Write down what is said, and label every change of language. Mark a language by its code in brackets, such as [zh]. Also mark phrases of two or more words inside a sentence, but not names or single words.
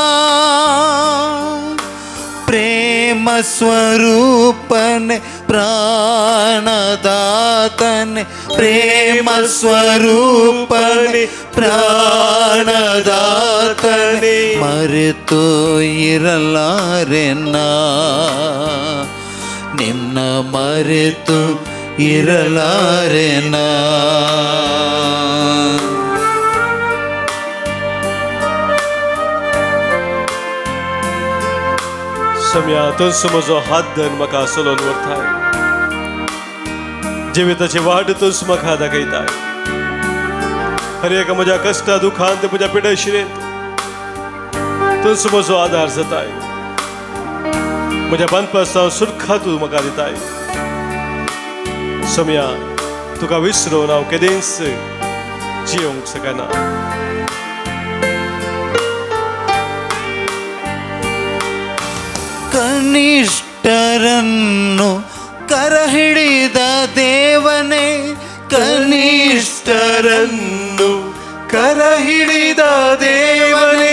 [kn] ಪ್ರೇಮ ಸ್ವರೂಪನೆ ಪ್ರಾಣದಾತನೆ, ಪ್ರೇಮ ಸ್ವರೂಪನೆ ಪ್ರಾಣದಾತನೆ, ಮರೆತು ಇರಲಾರೆನಾ ನಿನ್ನ ಮರೆತು ಇರಲಾರೆನಾ. [kok] सम्यातून म्हजो हात धरून म्हाका सोलोवन व्हरताय. जिविताची वाट तूं म्हाका दाखयताय. हर एका म्हज्या कश्टा दुखांत म्हज्या पिडाशिरेंत तूं म्हजो आदार जाताय. म्हज्या बांदपासांव सुरखा तूं म्हाका दिताय. सम्या तुका विसरून हांव केदेंच जियोंक शकना. [kn] ಕನಿಷ್ಠರನ್ನು ಕರ ಹಿಡಿದ ದೇವನೇ, ಕನಿಷ್ಠರನ್ನು ಕರ ಹಿಡಿದ ದೇವನೇ,